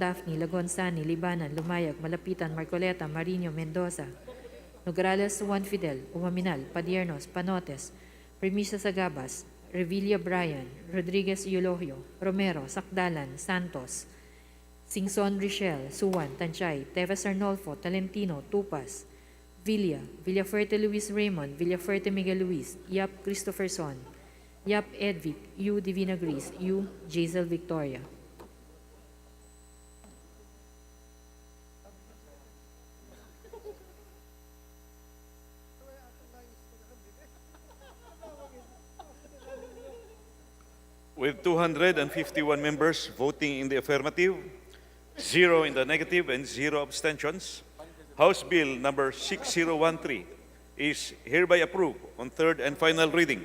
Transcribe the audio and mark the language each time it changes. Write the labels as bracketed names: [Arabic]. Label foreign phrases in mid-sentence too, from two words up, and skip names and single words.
[English] Daphne, Lagon Sani, Libanan, Lumayag, Malapitan, Marcoleta, Marino, Mendoza, Nograles, Juan Fidel, Umaminal, Padiernos, Panotes, Premisa Sagabas, Revilla Brian, Rodriguez Eulogio, Romero, Sakdalan, Santos, Singson Richel, Suwan, Tanchay, Tevas Arnolfo, Talentino, Tupas, Villafuerte Luis Raymond, Villafuerte Miguel Luis, Yap Christopherson, Yap Edvic, U Divina Grace, U Jazel Victoria. With 251 members voting in the affirmative, 0 in the negative, and 0 abstentions, House Bill Number 6013 is hereby approved on third and final reading.